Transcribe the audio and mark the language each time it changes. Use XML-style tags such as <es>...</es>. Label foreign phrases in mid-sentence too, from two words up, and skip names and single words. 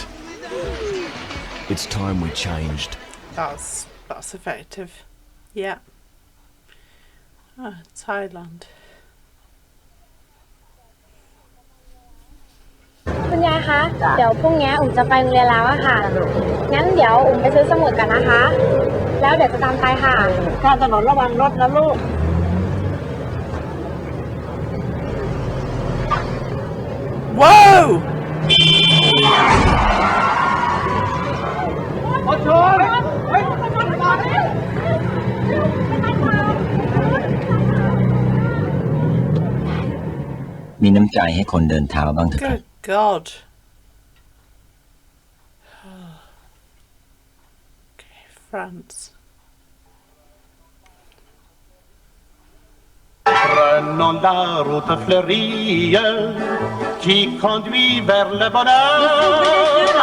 <en>It's time we changed. That's effective. Yeah. Thailand.</en> <th>คุณยายคะ เดี๋ยวพรุ่งนี้อุ่มจะไปโรงเรียนแล้วอะค่ะ งั้นเดี๋ยวอุ่มไปซื้อสมุดกันนะคะ แล้วเดี๋ยวจะตามไปค่ะข้ามถนนระวังรถนะลูก</th> <en>Whoa!</en> <th>มีน้ำใจให้คนเดินเท้าบ้างเถอะครับ</th> <en>Good God. Okay, France.</en> <fr>Prenons la route fleurie qui conduit vers le bonheur.</fr>